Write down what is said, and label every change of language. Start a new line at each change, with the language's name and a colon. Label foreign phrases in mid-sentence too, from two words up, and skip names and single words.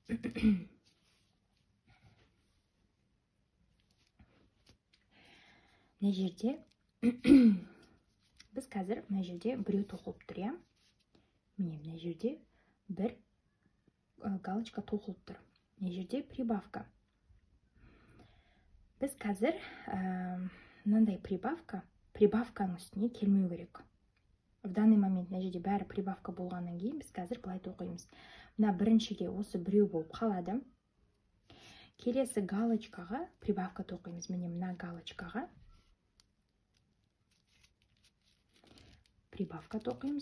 Kazakh: Мына жерде біз қазір мына жерде біреу тоқылып тұр, иә? Міне мына жерде бір галочка тоқылып тұр. Мына жерде прибавка. Біз қазір мынандай прибавканың үстіне келмеу керек.
Russian: В данный момент
Kazakh: мына жерде бәрі прибавка болғаннан кейін біз қазір былай тоқимыз. Мына біріншіге осы біреу болып қалады. Келесі галочкаға прибавка тоқимыз. Міне мына галочкаға прибавка тоқимыз.